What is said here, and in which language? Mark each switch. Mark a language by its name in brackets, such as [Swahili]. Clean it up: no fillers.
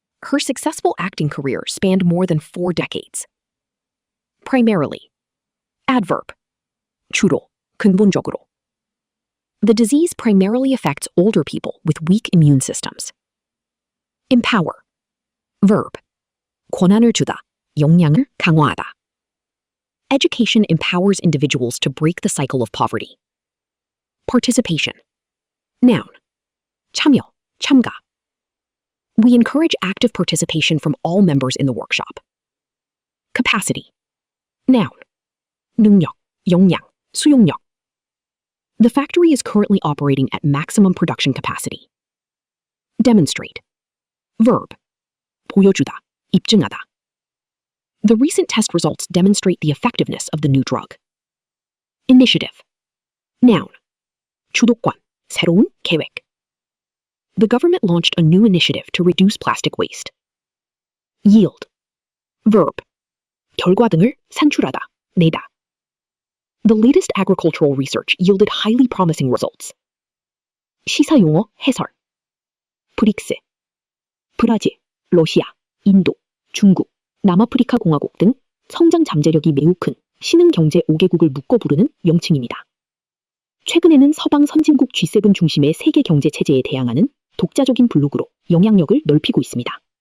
[English] Her successful acting career spanned more than 4 decades. Primarily. Adverb. [Korean] 주로, 근본적으로. [English] The disease primarily affects older people with weak immune systems. Empower. Verb. [Korean] 권한을 주다, 역량을 강화하다. [English] Education empowers individuals to break the cycle of poverty. Participation. Noun. [Korean] 참여, 참가. [English] We encourage active participation from all members in the workshop. Capacity. Noun. [Korean] 능력, 역량, 수용력. [English] The factory is currently operating at maximum production capacity. Demonstrate. Verb. [Korean] 보여주다, 입증하다. [English] The recent test results demonstrate the effectiveness of the new drug. Initiative. Noun. [Korean] 주도권, 새로운 계획. [English] The government launched a new initiative to reduce plastic waste. Yield. Verb. [Korean] 결과 등을 산출하다, 내다. [English] The latest agricultural research yielded highly promising results. [Korean] 시사용어 해설. 브릭스. 브라질, 러시아, 인도, 중국, 남아프리카 공화국 등 성장 잠재력이 매우 큰 신흥 경제 5개국을 묶어 부르는 명칭입니다. 최근에는 서방 선진국 G7 중심의 세계 경제 체제에 대항하는 독자적인 블록으로 영향력을 넓히고 있습니다.